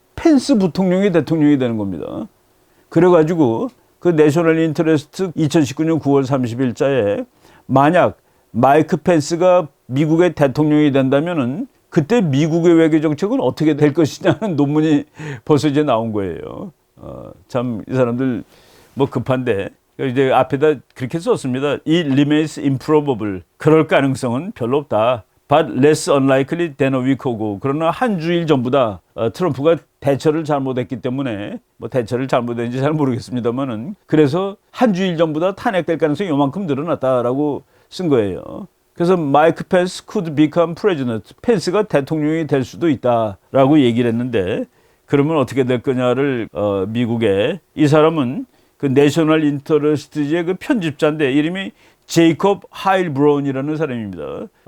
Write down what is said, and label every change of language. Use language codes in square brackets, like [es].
[ko] 펜스 부통령이 대통령이 되는 겁니다. 그래가지고 내셔널 인터레스트 2019년 9월 30일자에 만약 마이크 펜스가 미국의 대통령이 된다면은 그때 미국의 외교 정책은 어떻게 될 것이냐는 논문이 벌써 이제 나온 거예요. 참 이 사람들 급한데 이제 앞에다 그렇게 썼습니다. [en] It remains improbable. [ko] 그럴 가능성은 별로 없다. [en] But less unlikely than a week ago. [ko] 그러나 한 주일 전보다 트럼프가 대처를 잘못했기 때문에 대처를 잘못했는지 잘 모르겠습니다만은 그래서 한 주일 전보다 탄핵될 가능성이 요만큼 늘어났다라고 쓴 거예요. 그래서 마이크 펜스 [en] could become president. [ko] 펜스가 대통령이 될 수도 있다라고 얘기를 했는데 그러면 어떻게 될 거냐를 미국의 이 사람은 내셔널 인터레스트의 편집자인데 이름이 제이콥 하일 브라운이라는 사람입니다.